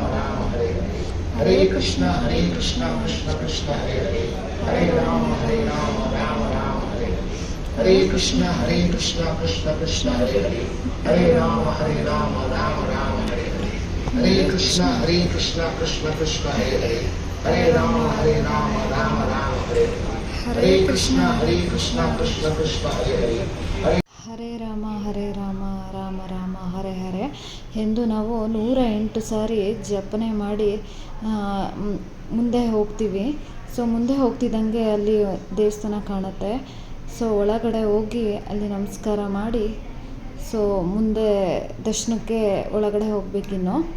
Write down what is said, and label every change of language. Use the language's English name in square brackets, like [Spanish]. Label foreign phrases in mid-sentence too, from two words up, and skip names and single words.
[Sanskrit] ರಾಮ ಹರೇ ಹರೇ, ಹರೇ ಕೃಷ್ಣ ಕೃಷ್ಣ ಕೃಷ್ಣ ಹರೇ ಹರೇ, ಹರೇ ರಾಮ ರಾಮ ರಾಮ ಹರೇ ಹರೇ, ಹರೇ ಕೃಷ್ಣ ಕೃಷ್ಣ ಕೃಷ್ಣ ಹರೇ ಹರೇ, ಹರೇ ರಾಮ ರಾಮ ರಾಮ ಹರೇ ಹರೇ, ಹರೇ ಕೃಷ್ಣ ಕೃಷ್ಣ ಕೃಷ್ಣ ಹರೇ ಹರೇ, ಹರೇ ರಾಮ ರಾಮ ರಾಮ ಹರೇ ಹರೇ, ಹರೇ ಕೃಷ್ಣ ಕೃಷ್ಣ ಕೃಷ್ಣ ಹರೇ ಹರೇ, ಹರೇ ರಾಮ ರಾಮ ರಾಮ ಹರೇ ಹರೇ [Kannada] ಎಂದು ನಾವು 108 ಸಾರಿ ಜಪನೆ ಮಾಡಿ ಮುಂದೆ ಹೋಗ್ತೀವಿ. ಸೊ ಮುಂದೆ ಹೋಗ್ತಿದ್ದಂಗೆ ಅಲ್ಲಿ ದೇವಸ್ಥಾನ ಕಾಣುತ್ತೆ. ಸೊ ಒಳಗಡೆ ಹೋಗಿ ಅಲ್ಲಿ ನಮಸ್ಕಾರ ಮಾಡಿ ಸೊ ಮುಂದೆ ದರ್ಶನಕ್ಕೆ ಒಳಗಡೆ ಹೋಗಬೇಕಿನ್ನು.